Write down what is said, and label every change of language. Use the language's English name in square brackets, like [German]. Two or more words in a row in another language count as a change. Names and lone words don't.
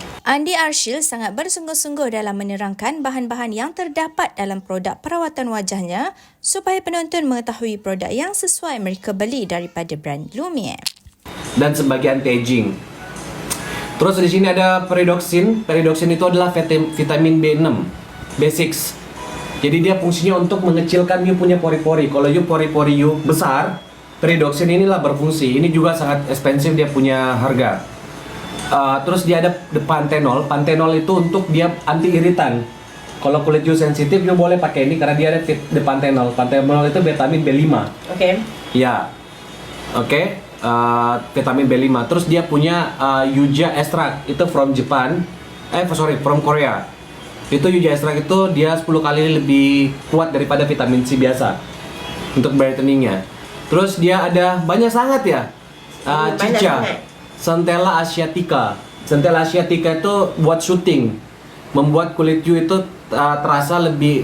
[Malay] Andy Arshil sangat bersungguh-sungguh dalam menerangkan bahan-bahan yang terdapat dalam produk perawatan wajahnya supaya penonton mengetahui produk yang sesuai mereka beli daripada brand Lumiere. Dan sebagai anti-aging. Terus di sini ada peridoxin. Peridoxin itu adalah vitamin B6, B6. Jadi dia fungsinya untuk mengecilkan you punya pori-pori. Kalau you pori-pori you besar, peridoxin inilah berfungsi. Ini juga sangat expensive, dia punya harga. Terus dia ada panthenol. Panthenol itu untuk dia anti iritan. Kalau kulit you sensitif, you boleh pakai ini karena dia ada panthenol. Panthenol itu vitamin B5. Oke. Ya, oke. Vitamin B5. Terus dia punya Yuja extract. [English] Itu from Japan. From Korea. [Malay] Itu Yuja extract itu dia 10 kali lebih kuat daripada vitamin C biasa untuk brightening-nya. Terus dia ada banyak sangat ya. Banyak Cica, sangat. Centella asiatica. Centella asiatica itu buat shooting, membuat kulit you itu terasa lebih.